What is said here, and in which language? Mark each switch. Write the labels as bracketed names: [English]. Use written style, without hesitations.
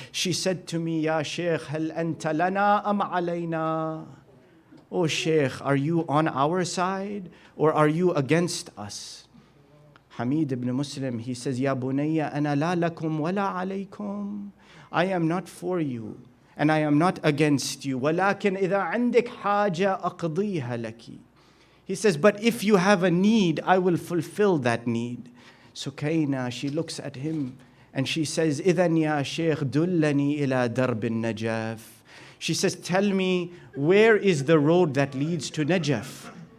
[English] She said to me, [Arabic] Ya Shaykh, hal anta lana am alayna? [English] Oh Shaykh, are you on our side or are you against us? [Arabic] Hamid ibn Muslim, [English] he says, [Arabic] Ya bunayya, ana la lakum wa la alaykum. [English] I am not for you and I am not against you. [Arabic] Walakin idha عندك حاجة أقضيها لك. [English] He says, but if you have a need, I will fulfill that need. Sukaina, she looks at him and she says, [Arabic] إِذَنْ يَا شَيْخ دُلَّنِي إِلَى دَرْبِ النَّجَافِ. [English] She says, tell me, where is the road that leads to Najaf?